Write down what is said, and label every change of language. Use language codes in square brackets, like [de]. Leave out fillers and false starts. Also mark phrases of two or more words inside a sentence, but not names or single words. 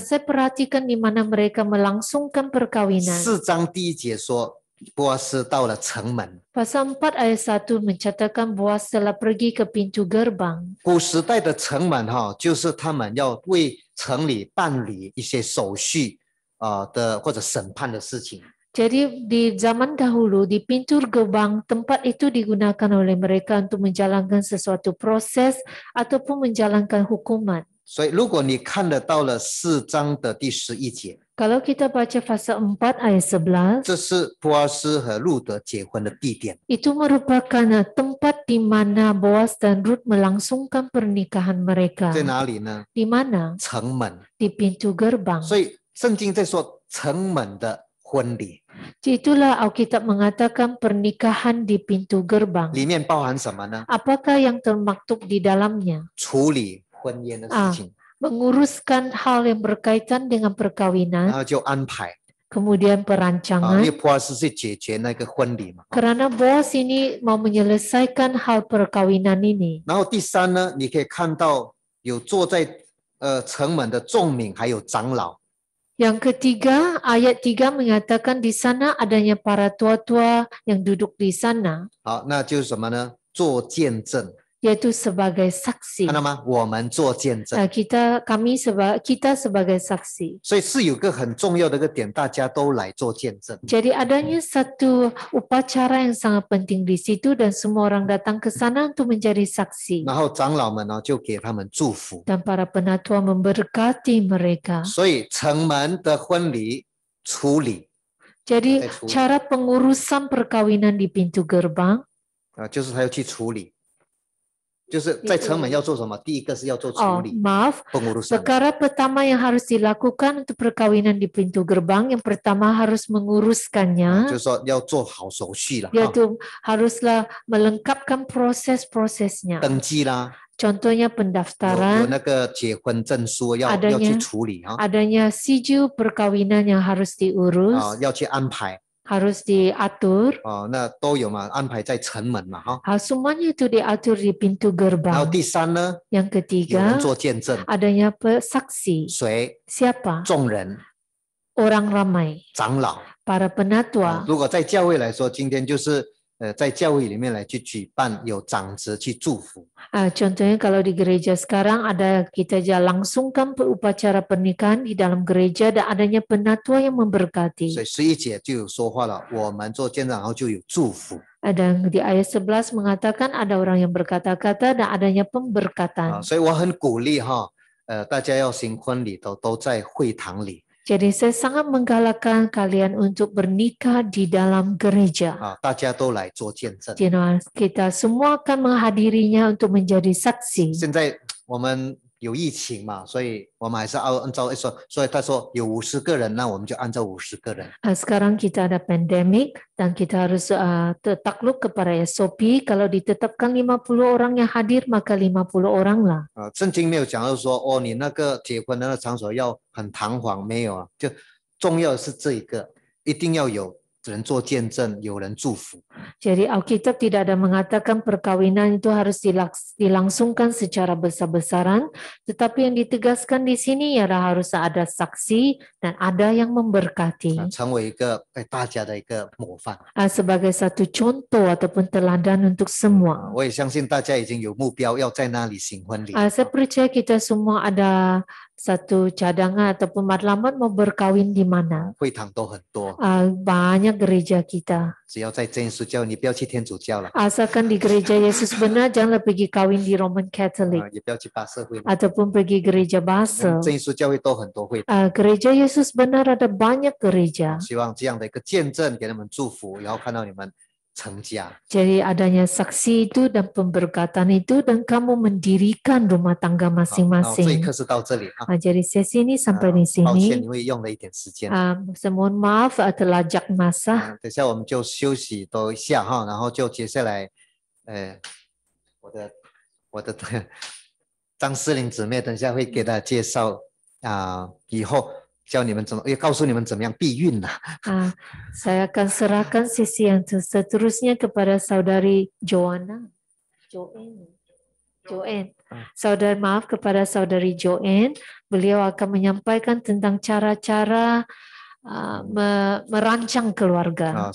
[ms] Saya perhatikan di mana mereka melangsungkan perkawinan. [zh] 4 章第1节说，波阿斯到了城门。 [ms] Pasal 4 ayat 1 mencatatkan Boas telah pergi ke pintu gerbang. [zh] 古时代的城门就是他们要为城里办理一些手续的或者审判的事情。 [ms] Jadi di zaman dahulu di pintu gerbang tempat itu digunakan oleh mereka untuk menjalankan sesuatu proses ataupun menjalankan hukuman. [zh] 所以如果你看得到了4章的第11节， [ms] Kalau kita baca pasal 4 ayat 11, [zh] 这是波阿斯和路德结婚的地点。 [ms] itu merupakan tempat di mana Boas dan Rut melangsungkan pernikahan mereka. [zh] 在哪里呢？ [ms] Di mana? [zh] 城门。 [ms] Di pintu gerbang. [zh] 所以圣经在说城门的婚礼， [ms] Itulah Alkitab mengatakan pernikahan di pintu gerbang. [zh] 里面包含什么呢？ [ms] Apakah yang termaktub di dalamnya? [zh] 处理婚宴的事情， [ms] Menguruskan hal yang berkaitan dengan [zh] 然 [ms] perkawinan, [zh] 后就安排 [ms] kemudian [zh] 因 [ms] perancangan. [zh] 为波阿斯去解决那个婚礼嘛。 [ms] Karena Boas ini mau menyelesaikan hal perkawinan ini. [zh] 然后第3呢，你可以看到有坐在城门的众民，还有长老。 [ms] Yang ketiga, ayat 3 mengatakan di sana adanya para tua-tua yang duduk di sana, [zh] 好，那就是什么呢？做见证， [ms] yaitu sebagai saksi. [zh] 看到吗？我们做见证， [ms] Kita sebagai saksi. [zh] 所以是有个很重要的一个点，大家都来做见证。 [ms] Jadi adanya satu upacara yang sangat penting di situ dan semua orang datang ke sana untuk menjadi saksi. [zh] 然后长老们呢，就给他们祝福。 [ms] Dan para penatua memberkati mereka. [zh] 所以城门的婚礼处理 [ms] Jadi [zh] Saya 处理。 [ms] cara pengurusan perkawinan di pintu gerbang [zh] 就是他要去处理，就是在城门要做什么？第一个是要做处 理 [ms] maaf, pengurusan。 perkara pertama yang harus dilakukan untuk perkawinan di pintu gerbang, yang pertama harus [zh] 就 [ms] menguruskannya, [zh] 是说要做好手续了， [ms] yaitu haruslah melengkapkan proses-prosesnya. [zh] 登记啦， [ms] Contohnya [zh] 有 [ms] pendaftaran, [zh] 那个结婚证书要 [ms] Adanya [zh] 去处理 [ms] adanya siju perkawinan yang harus diurus, [zh] 要去安排 [ms] harus diatur. [zh] 那都有嘛，安排在城门嘛 [ms] Semuanya itu diatur di pintu [zh] 然后 [ms] gerbang. [zh] 第3呢， [ms] Yang [zh] 有 [ms] ketiga, [zh] 人做见证， [ms] adanya saksi. [zh] 谁？ [ms] Siapa? [zh] 众人、 [ms] Orang ramai, [zh] 长老。 [ms] para penatua. [zh] 如果在教会来说，今天就是在教会里面来去举办有长子去祝福。 [ms] Contohnya kalau di gereja sekarang kita langsungkan upacara pernikahan di dalam gereja dan adanya penatua yang memberkati. [zh] 所以11节就有说话了，我们做见证，然后就有祝福。 [ms] Dan di ayat 11 mengatakan ada orang yang berkata-kata dan adanya pemberkatan. [zh] 所以我很鼓励大家要行婚礼都在会堂里。 [ms] Jadi saya sangat menggalakkan kalian untuk bernikah di dalam gereja. [zh] 大家都来做见证。 [ms] Kita semua akan menghadirinya untuk menjadi saksi. [zh] 现在我们有疫情嘛，所以我们还是要按照说，所以他说有50个人，那我们就按照50个人。 [ms] Sekarang kita ada pandemik dan kita harus takluk kepada SOP. Kalau ditetapkan 50 orang yang hadir, maka 50 orang lah. [zh] 圣经没有讲到说哦，你那个结婚的那个场所要很堂皇，没有啊，就重要的是这一个，一定要有人做见证，有人祝福。 [ms] Jadi Alkitab tidak ada mengatakan perkawinan itu harus dilangsungkan secara besar-besaran, tetapi yang ditegaskan di sini ialah harus ada saksi dan ada yang memberkati. [zh] 成为一个大家的一个模范。 [ms] Sebagai satu contoh ataupun teladan untuk semua. [zh] 我也相信大家已经有目标，要在那里行婚礼。 [ms] Saya percaya kita semua ada satu cadangan ataupun matlamat mau berkawin di mana. [zh] 会堂都很多， [ms] Banyak gereja kita. [zh] 只要在真耶稣教，你不要去天主教了， [ms] Asalkan di gereja Yesus benar, janganlah pergi kawin di Roman Catholic [zh] 也不要去巴社会。 [ms] ataupun pergi gereja Basel. [zh] 真耶稣教会都很多会堂， [ms] Gereja Yesus benar ada banyak gereja. [zh] 希望这样的一个见证给他们祝福，然后看到你们成家。 [ms] Jadi adanya saksi itu dan pemberkatan itu dan kamu mendirikan rumah tangga [zh] 好，这一 [ms] masing-masing. [zh] 课是到这里啊。 [ms] Jadi sesi ini sampai di [zh] 抱歉， [ms] sini. [zh] 因为用了一点时间。 [ms] Saya mohon maaf terlajak masa. [zh] 等一下我们就休息多一下哈，然后就接下来，我的张思玲姊妹等一下会给大家介绍以后教你们怎么，也告诉你们怎么样避孕的。 [ms] Saya akan serahkan sesi yang seterusnya kepada saudari Joanne. Maaf kepada saudari Joanne. Beliau akan menyampaikan tentang cara-cara merancang keluarga.